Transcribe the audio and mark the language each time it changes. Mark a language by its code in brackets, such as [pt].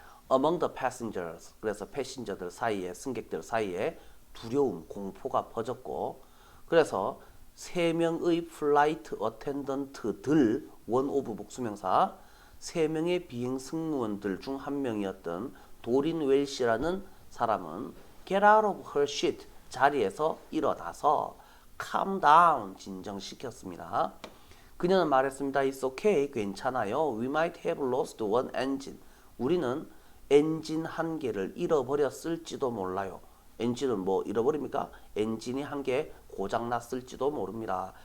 [ko] Among the passengers, 그래서 패신저들 사이에, 승객들 사이에 두려움, 공포가 퍼졌고, 그래서 3명의 플라이트 어텐던트들, 원 오브 복수명사, 3명의 비행 승무원들 중 한 명이었던 도린 웰시라는 사람은 [en] get out of her seat, [ko] 자리에서 일어나서 [en] calm down, [ko] 진정시켰습니다. 그녀는 말했습니다. [en] It's okay, [ko] 괜찮아요. [en] We might have lost one engine. [ko] 우리는 엔진 한 개를 잃어버렸을지도 몰라요. 엔진은 뭐 잃어버립니까? 엔진이 한 개 고장났을지도 모릅니다.